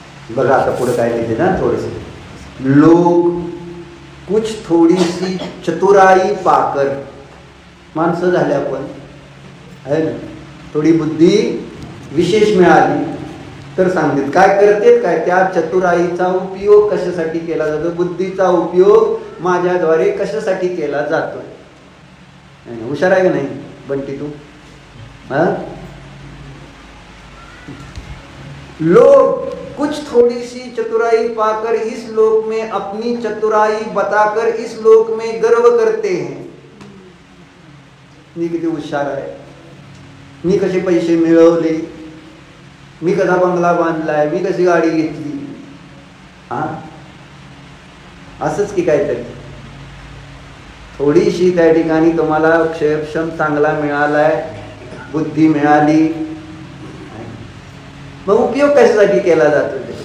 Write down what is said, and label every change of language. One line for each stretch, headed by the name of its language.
Marathi: बघा आता पुढे काय लिहिते ना, थोडेसे
Hindi: लोग कुछ थोडी सी चतुराई पाकर,
Marathi: माणसं झाले आपण आहे ना, थोडी बुद्धी विशेष मिळाली तर सांगतात काय करतेत काय, त्या चतुराईचा उपयोग कशासाठी केला जातो, बुद्धीचा उपयोग माझ्याद्वारे कशासाठी केला जातो. हुशार आहे का नाही बंटी तू.
Hindi: लोग कुछ थोड़ी सी चतुराई पाकर इस लोक में अपनी चतुराई बताकर इस लोक में गर्व करते हैं.
Marathi: मी किती हुशार आहे, मी कसे पैसे मिळवले, मी कसा बंगला बांधलाय, मी कशी गाडी घेतली. असंच की काहीतरी थोडीशी त्या ठिकाणी तुम्हाला क्षयक्षम चांगला मिळालाय, बुद्धी मिळाली, मग उपयोग कशासाठी केला जातो.